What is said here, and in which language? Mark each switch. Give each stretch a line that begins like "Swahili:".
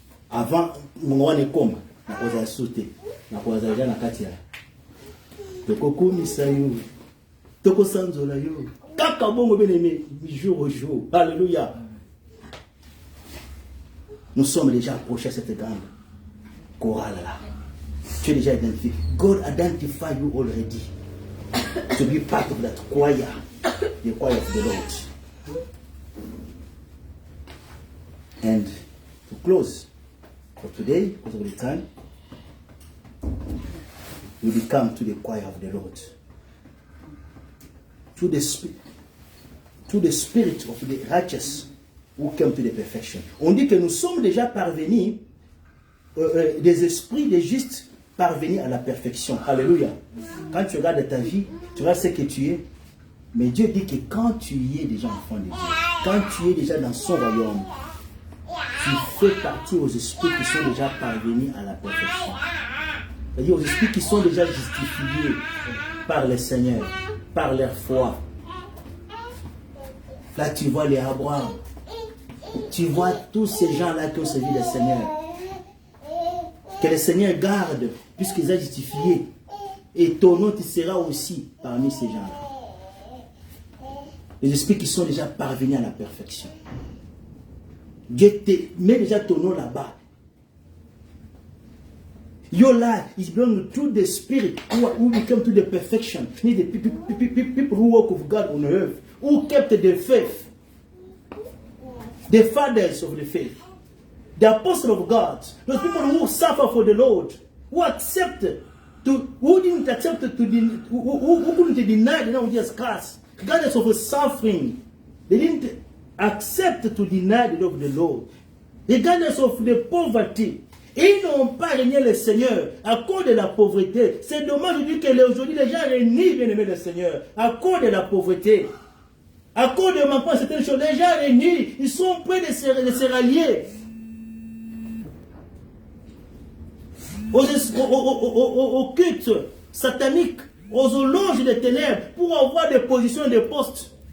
French: Avant, mon est comme, on a sauté, on a déjà la katia.
Lingala: Toko misayo, toko sanzola yo, kaka bongo
French: bien aimé, jour au jour.
Lingala: Alléluia.
French: Nous sommes déjà approchés à cette grande chorale là. Tu es déjà identifié.
English: God identify you already to be part of that choir, the choir of the Lord. And to close for today, because of the time, we become to the choir of the Lord. To the spirit of the righteous who came to the perfection.
French: On dit que nous sommes déjà parvenus, des esprits des justes parvenus à la perfection. Alléluia. Quand tu regardes ta vie, tu vois ce que tu es. Mais Dieu dit que quand tu y es déjà enfant de Dieu, quand tu es déjà dans son royaume, tu fais partie aux esprits qui sont déjà parvenus à la perfection. C'est-à-dire aux esprits qui sont déjà justifiés par le Seigneur, par leur foi. Là, tu vois les Abraham. Tu vois tous ces gens-là qui ont servi le Seigneur. Que le Seigneur garde, puisqu'ils ont justifié. Et ton nom, tu seras aussi parmi ces gens-là. Les esprits qui sont déjà parvenus à la perfection. Dieu te met déjà ton nom là-bas.
English: Your life is belonging to the spirit who become to the perfection. The people who work with God on earth, who kept the faith. The fathers of the faith. The apostles of God. Those people who suffer for the Lord. Who accepted who didn't accept who couldn't deny the name of Jesus Christ. Regardless of the suffering. They didn't accept to deny the love of the Lord. Regardless of the poverty.
French: Ils n'ont pas régné le Seigneur à cause de la pauvreté. C'est dommage de dire que aujourd'hui les gens régnent bien aimé le Seigneur à cause de la pauvreté. À cause de manquement certaines choses, les gens régnent, ils sont prêts de se rallier aux cultes sataniques, aux louanges des ténèbres pour avoir des positions et des postes.